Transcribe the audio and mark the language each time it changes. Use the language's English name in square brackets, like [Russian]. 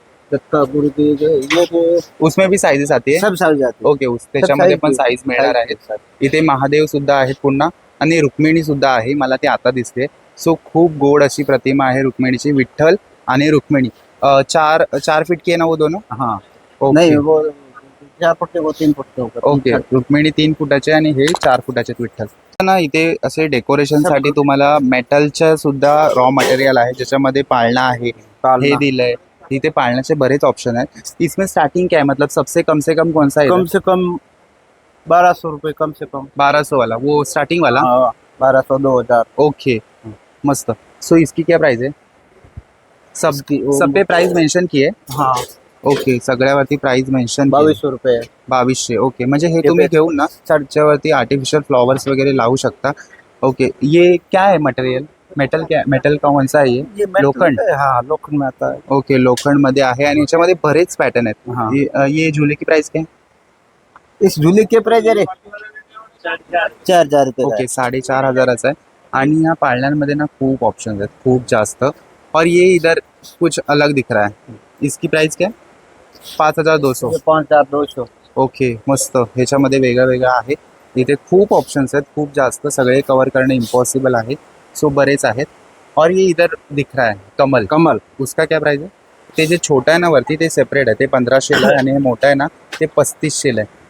[Hindi] दत्ता गुरु की ये तो उसमें भी साइजेस आती है? सब साइज आते हैं। [Marathi] ओके, त्याच्यामध्ये पण साईज मिळणार [English] size [Marathi] आहेत। आहेत। इथे महादेव सुद्धा आहेत पुन्हा, आणि रुक्मिणी सुद्धा आहे, मला ते आता दिसते। सो खूप गोड अशी प्रतिमा आहे रुक्मिणीची, विठ्ठल आणि रुक्मिणी। [Hindi] 4 फीट की है ना वो दोनों? हाँ [English] Okay. [Hindi] नहीं वो 4 फुट के वो 3 फुट के ऊपर। [Marathi] ओके, रुक्मिणी 3 फुटाचे आणि हे 4 फुटाचे विठ्ठल ना। इथे असे डेकोरेशन साठी तुम्हाला मेटलच्या सुद्धा रॉ मटेरियल आहे, ज्याच्यामध्ये पाळणा आहे, हे दिलंय, इथे पाळण्याचे बरेच ऑप्शन आहेत. [Hindi] इसमें स्टार्टिंग क्या है, मतलब सबसे कम से कम कौन सा है? कम से कम 1200 रुपये कम से कम. 1200 वाला, वो स्टार्टिंग वाला. हाँ, 1200 2000. ओके मस्त. सो इसकी क्या प्राइस है? सब पे प्राइस मेंशन किए. हाँ, [Marathi] ओके, सगळ्यावरती प्राइस मेंशन [Hindi] 2200 रुपये. 2200. [Marathi] ओके, म्हणजे हे तुम्ही घेऊन ना चर्चवरती आर्टिफिशियल फ्लॉवर्स वगैरे लावू शकता. [Hindi] ओके, ये क्या है मटेरियल? मेटल क्या, मेटल का कौन सा है ये? लोखंड. हाँ, लोखंड में आता है. [Marathi] ओके, लोखंड मध्ये आहे आणि याच्यामध्ये बरेच पॅटर्न आहेत. [Hindi] हाँ. ये झुले की प्राइस क्या है? इस झूले के प्राइस अरे 4000 रुपये. [Marathi] ओके, 4500 आहे. आणि या पाळण्यांमध्ये ना खूप ऑप्शन आहेत, खूप जास्त. [Hindi] और ये इधर कुछ अलग दिख रहा है, इसकी प्राइस क्या है? 5200. 5200. [Marathi] ओके मस्त. ह्याच्यामध्ये वेगळं वेगळं आहे. इथे खूप ऑप्शन्स आहेत, खूप जास्त. सगळे कवर करणं इम्पॉसिबल आहे, सो बरेच आहेत. [Hindi] और ये इधर दिख रहा है कमल. कमल उसका क्या प्राइस है? [Marathi] ते जे छोटा आहे ना वरती ते सेपरेट आहे, ते 1500 आहे. आणि हे मोठा आहे ना ते 3500 आहे.